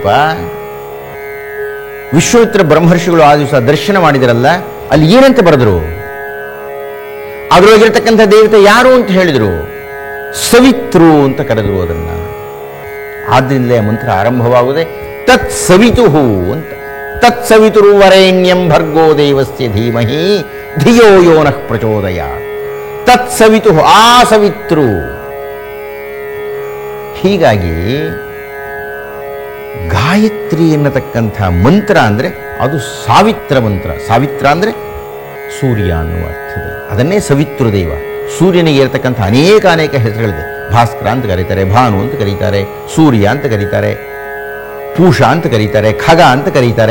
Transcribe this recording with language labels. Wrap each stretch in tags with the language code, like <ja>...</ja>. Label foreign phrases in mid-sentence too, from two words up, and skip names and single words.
<kn>ವಿಶ್ವಾಮಿತ್ರ ಬ್ರಹ್ಮರ್ಷಿಗಳು ಆ ದಿವಸ ದರ್ಶನ ಮಾಡಿದರಲ್ಲ, ಅಲ್ಲಿ ಏನಂತ ಬರೆದರು? ಅದರೊಳಗಿರತಕ್ಕಂಥ ದೇವತೆ ಯಾರು ಅಂತ ಹೇಳಿದರು? ಸವಿತೃ ಅಂತ ಕರೆದರು ಅದನ್ನು. ಆದ್ದರಿಂದಲೇ ಮಂತ್ರ ಆರಂಭವಾಗುವುದೇ</kn> <sa>ತತ್ ಸವಿತುಹು</sa> <kn>ಅಂತ.</kn> <sa>ತತ್ ಸವಿತುರು ವರೇಣ್ಯಂ ಭರ್ಗೋ ದೇವಸ್ಯ ಧೀಮಹಿ ಧಿಯೋ ಯೋ ನಃ ಪ್ರಚೋದಯಾತ್. ತತ್ ಸವಿತುಹು,</sa> <kn>ಆ ಸವಿತೃ. ಹೀಗಾಗಿ ಗಾಯತ್ರಿ ಎನ್ನತಕ್ಕಂಥ ಮಂತ್ರ ಅಂದರೆ ಅದು ಸಾವಿತ್ರ ಮಂತ್ರ. ಸಾವಿತ್ರ ಅಂದರೆ ಸೂರ್ಯ ಅನ್ನುವ ಅರ್ಥದಲ್ಲಿ. ಅದನ್ನೇ ಸವಿತೃದೇವ. ಸೂರ್ಯನಿಗೆ ಇರತಕ್ಕಂಥ ಅನೇಕ ಹೆಸರುಗಳಿದೆ. ಭಾಸ್ಕರ ಅಂತ ಕರೀತಾರೆ, ಭಾನು ಅಂತ ಕರೀತಾರೆ, ಸೂರ್ಯ ಅಂತ ಕರೀತಾರೆ, ಪೂಷ ಅಂತ ಕರೀತಾರೆ, ಖಗ ಅಂತ ಕರೀತಾರೆ.</kn>